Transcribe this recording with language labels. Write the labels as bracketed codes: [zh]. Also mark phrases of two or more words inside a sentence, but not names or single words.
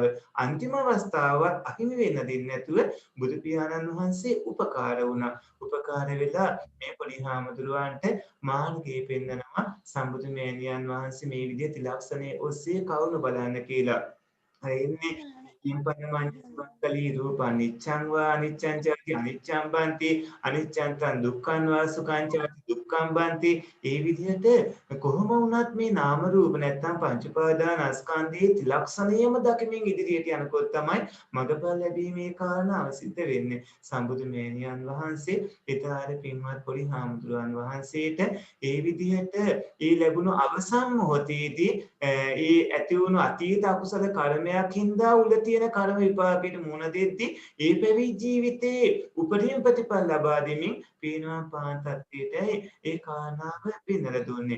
[si] අන්තිම අවස්ථාවත් අහිමි වෙන්න දෙන්නේ නැතුව බුදු පියාණන් වහන්සේ උපකාර වුණා. උපකාර වෙලා මේ පොඩි හාමුදුරුවන්ට මාර්ගය පෙන්වනවා සම්බුදු මෑණියන් වහන්සේ මේ විදිහේ ත්‍රිලක්ෂණයේ ඔස්සේ කවුරු බලන්න කියලා. [pi] එන්නේ ඉම්පන්නමංජස්වක්කලී රූප අනිච්ඡං වා අනිච්ඡං චති අනිච්ඡං බන්ති අනිච්ඡං තං දුක්ඛං වා සුඛං චති දුක්ඛං බන්ති. [si] ඒ විදිහට කොහොම වුණත් මේ නාම රූප නැත්තම් පංච උපාදානස්කන්ධයේ ත්‍රිලක්ෂණයම දකිමින් ඉදිරියට යනකොට තමයි මගපල් ලැබීමේ කාරණාව සිද්ධ වෙන්නේ. සම්බුදු මෑණියන් වහන්සේ ඊතර පින්වත් පොඩි හාමුදුරුවන් වහන්සේට ඒ විදිහට ඒ ලැබුණු අවසන් මොහොතේදී ඒ ඇති වුණු අතීත අකුසල කර්මයක් හින්දා උල තියෙන කර්ම විපාකයට මුහුණ දෙද්දී ඒ පැවිදි ජීවිතේ උපරිම ප්‍රතිඵල ලබා දෙමින් පීනවා පාන්තත්වයට ඒ කාරණාව පෙන්වලා දුන්නේ.